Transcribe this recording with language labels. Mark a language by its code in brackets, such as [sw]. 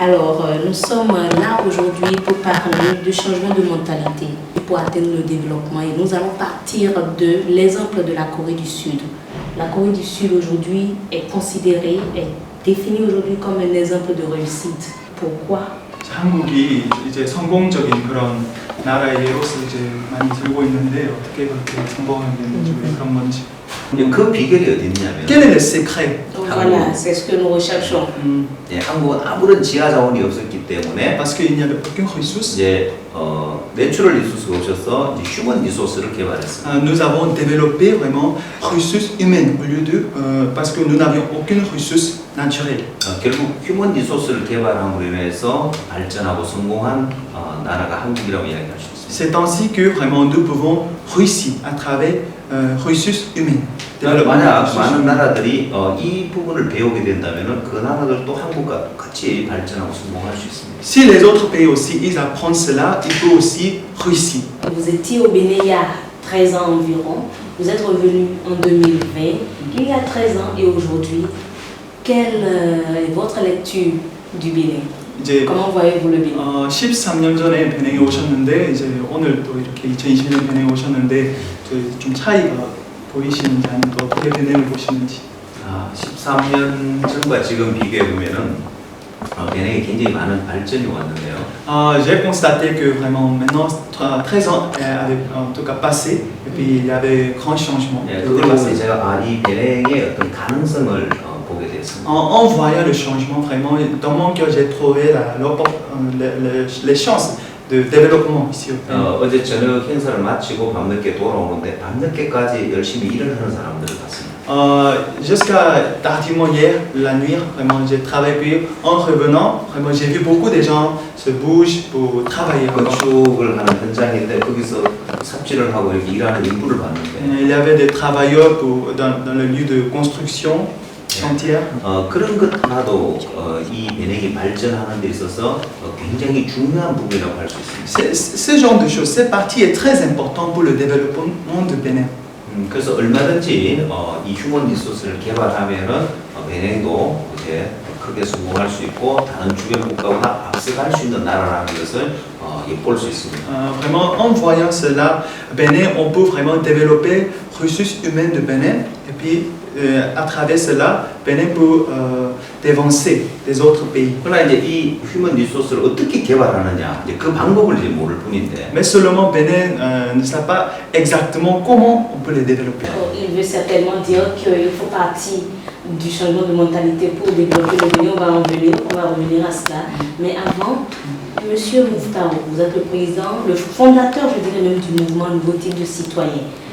[fr] Alors, nous sommes là aujourd'hui pour parler de changement de mentalité, pour atteindre le développement. Et nous allons partir de l'exemple de la Corée du Sud. La Corée du Sud aujourd'hui est considérée, est définie aujourd'hui comme un exemple de réussite. Pourquoi? [ko] 한국이 이제 성공적인 그런 나라의 예로서 이제 많이 들고 있는데 어떻게 그렇게 성공하게 됐는지 왜 그런 건지. 그 비결이 어디 있냐면 [fr] Quel est le secret? Voilà, c'est ce que nous recherchons. [ko] 예, 한국은 아무런 지하 자원이 없었기 때문에 [fr] Parce qu'il n'y avait aucune ressource. [ko] 이제 내추럴 리소스가 없어서 이제 휴먼 리소스를 개발했습니다. [fr] Nous avons développé vraiment ressources humaines au lieu de parce que nous n'avions aucune ressource naturelle. [ko] 결국 휴먼 리소스를 개발함으로 인해서 발전하고 성공한 나라가 한국이라고 이야기할 수 있습니다. [fr] C'est ainsi que vraiment nous pouvons réussir à travers ressources humaines. [ko] 만약 많은 나라들이 이 부분을 배우게 된다면은 그 나라들도 한국과 똑같이 발전하고 성공할 수 있습니다. [fr] Si les autres pays aussi ils apprennent cela, ils peuvent aussi réussir. Vous étiez au Bénin il y a 13 ans environ. Vous êtes revenu en 2020. Il y a 13 ans et aujourd'hui, quelle est votre lecture du Bénin? [ko] 이제 [fr] Comment voyez-vous le Bénin? [ko] 13년 전에 베냉에 오셨는데 이제 오늘 또 이렇게 2020년 베냉에 오셨는데 좀 차이가 보이시는지 아니면 또 어떻게 베냉을 보시는지. 13년 전과 지금 비교해 보면은 베냉에 굉장히 많은 발전이 왔는데요. [fr] J'ai constaté que vraiment maintenant 13 ans avaient en tout cas passé et puis il y avait grand changement. [ko] 예, 그걸 보면서 제가 이 베냉의 어떤 가능성을 보게 됐습니다. [fr] En voyant le changement, vraiment, dans mon cœur, j'ai trouvé les chances de développement ici au Bénin. [ko] 어제 저녁 행사를 마치고 밤늦게 돌아오는데 밤늦게까지 열심히 일을 하는 사람들을 봤습니다. [fr] Jusqu'à tardivement hier, la nuit, vraiment, j'ai travaillé. En revenant, vraiment, j'ai vu beaucoup de gens se bougent pour travailler. [ko] 건축을 하는 현장인데 거기서 삽질을 하고 이렇게 일하는 인부를 봤는데. [fr] Il y avait des travailleurs dans le lieu de construction. [ko] 그런 것 하나도 이 베냉이 발전하는 데 있어서 굉장히 중요한 부분이라고 할 수 있습니다. [fr] Ce genre de choses, cette partie est très important pour le développement de Bénin. [ko] 그래서 얼마든지 이 휴먼 리소스를 개발하면은 베냉도 이제 크게 성공할 수 있고 다른 주변 국가보다 앞서갈 수 있는 나라라는 것을 볼 수 있습니다. [fr] Vraiment, en voyant cela, Bénin, on peut vraiment développer ressources humaines de Bénin et puis à travers cela, Bénin peut dévancer les autres pays. [ko] 그러나 이제 이 휴먼 리소스를 어떻게 개발하느냐, 이제 그 방법을 이제 모를 뿐인데. [fr] Mais seulement Bénin ne sait pas exactement comment on peut les développer. Il veut certainement dire qu'il faut partir du changement de mentalité pour développer le Bénin. On va revenir à cela. Mais avant, Monsieur Mouftaou, vous êtes le président, le fondateur, je dirais même, du mouvement Nouveau Type de Citoyens.